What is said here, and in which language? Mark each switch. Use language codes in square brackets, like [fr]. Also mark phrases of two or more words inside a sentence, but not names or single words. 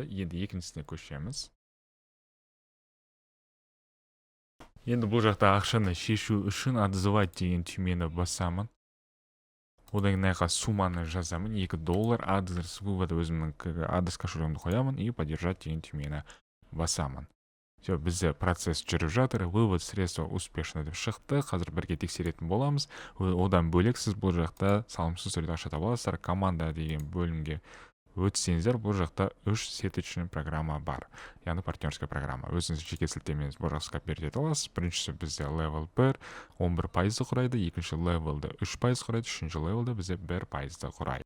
[kk] Енді екіншісіне көшеміз. Енді бұл жақта ақшаны шешу үшін отзывать деген түймені басамын. Одан кейін мына сумманы жазамын, $2, [ru] адрес вывода [kk] өзімнің адрес кошелегімді қоямын [ru] и поддержать [kk] деген түймені басамын. Все, бізде процесс жүріп жатыр, [ru] вывод средства успешно [kk] деп шықты. Қазір бірге тексеретін боламыз. Одан бөлек сіз бұл жақта салымсыз түрде ақша таба аласыздар. Команда деген бөлімге өтсеңіздер, бұл жақта 3 [ru] сеточный программа [kk] бар, яғни [ru] партнерская программа. [kk] Өзіңіз жеке сілтемеңіз бұл жаққа беріп аласыз. Біріншісі бізде level 1 11% құрайды, екінші levelді 3% құрайды, үшінші levelді бізде 1% құрайды.